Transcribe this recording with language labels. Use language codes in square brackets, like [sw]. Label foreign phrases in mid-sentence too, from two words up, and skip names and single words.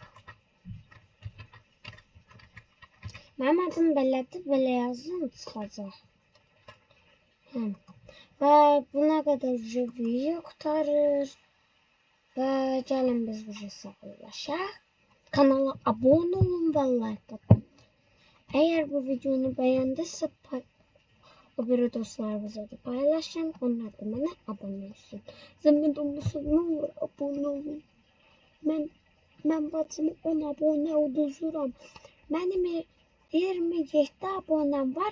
[az] Mənim adım belədir. Belə yazın çıxacaq. Və buna qədər video qurtarır. Və gəlin biz bu sağollaşaq. Kanala abone olun və like atın. [tr] Eğer bu videonu beğendiyse o bir dostlarınızla da paylaşın. Onlar da bana abone olsun. Zahmet olmasa ne olur abone olun. Ben bacımı 10 abone oldururum. Benim 27 abonem var.